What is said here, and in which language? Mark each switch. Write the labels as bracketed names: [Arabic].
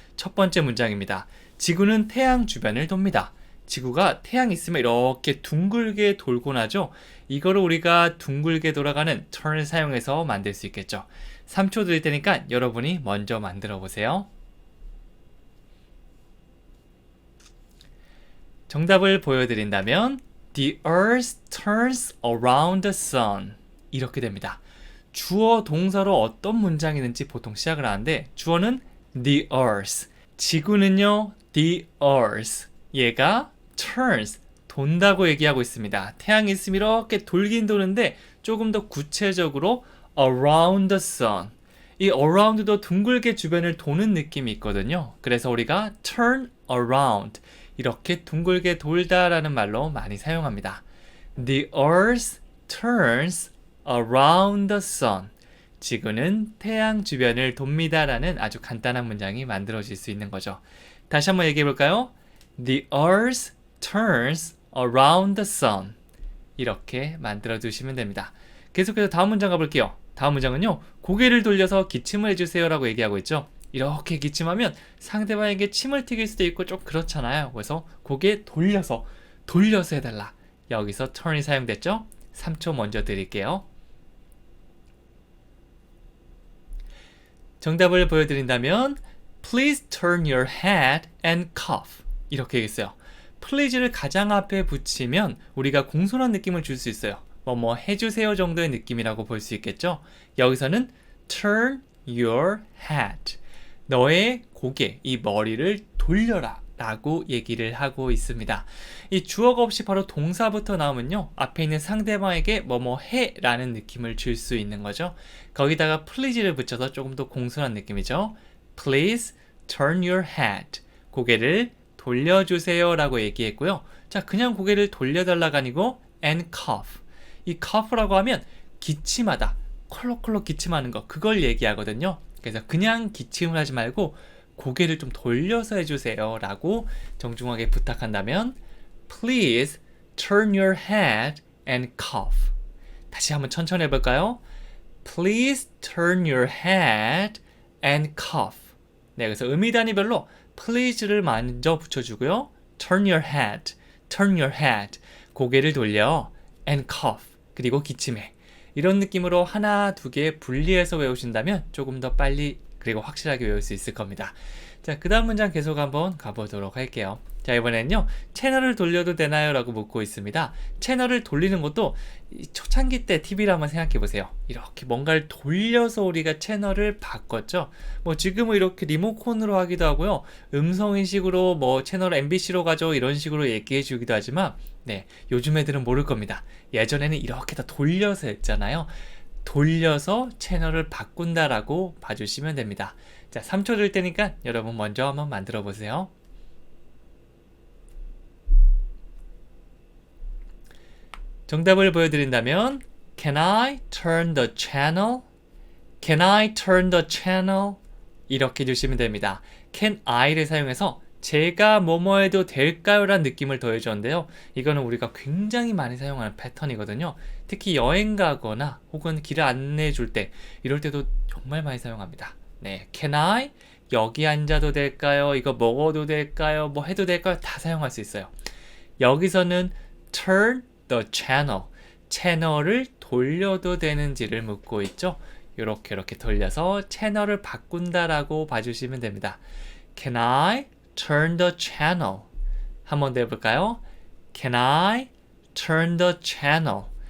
[Korean] 첫 번째 문장입니다. 지구는 태양 주변을 돕니다. 지구가 태양 있으면 이렇게 둥글게 돌곤 하죠. 이거를 우리가 둥글게 돌아가는 turn을 사용해서 만들 수 있겠죠. 3초 드릴 테니까 여러분이 먼저 만들어 보세요. 정답을 보여드린다면 [English] The earth turns around the sun [Korean] 이렇게 됩니다. 주어 동사로 어떤 문장이 있는지 보통 시작을 하는데 주어는 [English] the earth [Korean] 지구는요 [English] the earth [Korean] 얘가 [English] turns [Korean] 돈다고 얘기하고 있습니다. 태양이 있으면 이렇게 돌긴 도는데 조금 더 구체적으로 [English] around the sun [Korean] 이 around도 둥글게 주변을 도는 느낌이 있거든요. 그래서 우리가 turn around 이렇게 둥글게 돌다라는 말로 많이 사용합니다. [English] The earth turns around the sun. [Korean] 지구는 태양 주변을 돕니다라는 아주 간단한 문장이 만들어질 수 있는 거죠. 다시 한번 얘기해 볼까요? [English] The earth turns around the sun. [Korean] 이렇게 만들어 두시면 됩니다. 계속해서 다음 문장 가볼게요. 다음 문장은요. 고개를 돌려서 기침을 해주세요 라고 얘기하고 있죠. 이렇게 기침하면 상대방에게 침을 튀길 수도 있고 좀 그렇잖아요. 그래서 고개 돌려서 해달라. 여기서 turn이 사용됐죠? 3초 먼저 드릴게요. 정답을 보여드린다면 [English] Please turn your head and cough [Korean] 이렇게 얘기했어요. please를 가장 앞에 붙이면 우리가 공손한 느낌을 줄 수 있어요. 뭐 해주세요 정도의 느낌이라고 볼 수 있겠죠? 여기서는 [English] turn your head [Korean] 너의 고개, 이 머리를 돌려라 라고 얘기를 하고 있습니다. 이 주어가 없이 바로 동사부터 나오면요. 앞에 있는 상대방에게 뭐뭐 해 라는 느낌을 줄 수 있는 거죠. 거기다가 please를 붙여서 조금 더 공손한 느낌이죠. [English] Please turn your head. [Korean] 고개를 돌려주세요 라고 얘기했고요. 자, 그냥 고개를 돌려달라가 아니고 [English] and cough. [Korean] 이 cough라고 하면 기침하다, 콜록콜록 기침하는 거 그걸 얘기하거든요. 그래서 그냥 기침을 하지 말고 고개를 좀 돌려서 해주세요 라고 정중하게 부탁한다면 [English] Please turn your head and cough. [Korean] 다시 한번 천천히 해볼까요? [English] Please turn your head and cough. [Korean] 네, 그래서 의미 단위별로 please를 먼저 붙여주고요. [English] turn your head. [Korean] 고개를 돌려 [English] and cough. [Korean] 그리고 기침해. 이런 느낌으로 하나, 두 개 분리해서 외우신다면 조금 더 빨리 그리고 확실하게 외울 수 있을 겁니다. 자, 그 다음 문장 계속 한번 가보도록 할게요. 자, 이번에는요. 채널을 돌려도 되나요? 라고 묻고 있습니다. 채널을 돌리는 것도 초창기 때 TV를 한번 생각해 보세요. 이렇게 뭔가를 돌려서 우리가 채널을 바꿨죠. 뭐 지금은 이렇게 리모컨으로 하기도 하고요. 음성인식으로 뭐 채널 MBC로 가죠. 이런 식으로 얘기해 주기도 하지만 네, 요즘 애들은 모를 겁니다. 예전에는 이렇게 다 돌려서 했잖아요. 돌려서 채널을 바꾼다라고 봐주시면 됩니다. 자, 3초 줄 테니까 여러분 먼저 한번 만들어 보세요. 정답을 보여드린다면 [English] Can I turn the channel? Can I turn the channel? [Korean] 이렇게 주시면 됩니다. [English] Can I를 [Korean] 사용해서 제가 뭐뭐 해도 될까요? 라는 느낌을 더해줬는데요. 이거는 우리가 굉장히 많이 사용하는 패턴이거든요. 특히 여행 가거나 혹은 길을 안내해 줄 때 이럴 때도 정말 많이 사용합니다. 네, Can I? 여기 앉아도 될까요? 이거 먹어도 될까요? 뭐 해도 될까요? 다 사용할 수 있어요. 여기서는 [English] turn the channel. [Korean] 채널을 돌려도 되는지를 묻고 있죠. 이렇게 돌려서 채널을 바꾼다라고 봐주시면 됩니다. [English] Can I turn the channel? [Korean] 한 번 더 해볼까요? [English] Can I turn the channel?